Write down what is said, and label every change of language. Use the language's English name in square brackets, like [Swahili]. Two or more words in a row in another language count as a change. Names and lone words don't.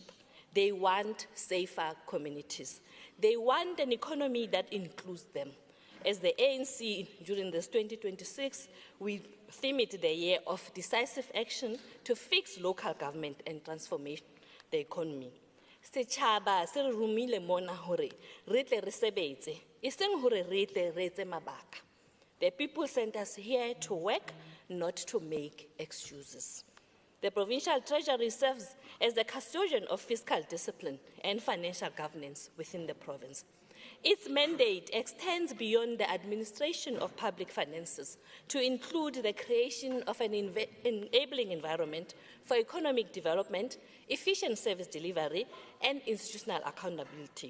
[English] They want safer communities. They want an economy that includes them. As the ANC, during this 2026, we theme it the year of decisive action to fix local government and transform the economy. [Southern Sotho] Setjhaba se re romile mona hore re tle re sebetse, e seng hore re tle re etse mabaka. [English] The people sent us here to work, not to make excuses. The Provincial Treasury serves as the custodian of fiscal discipline and financial governance within the province. Its mandate extends beyond the administration of public finances to include the creation of an enabling environment for economic development, efficient service delivery, and institutional accountability.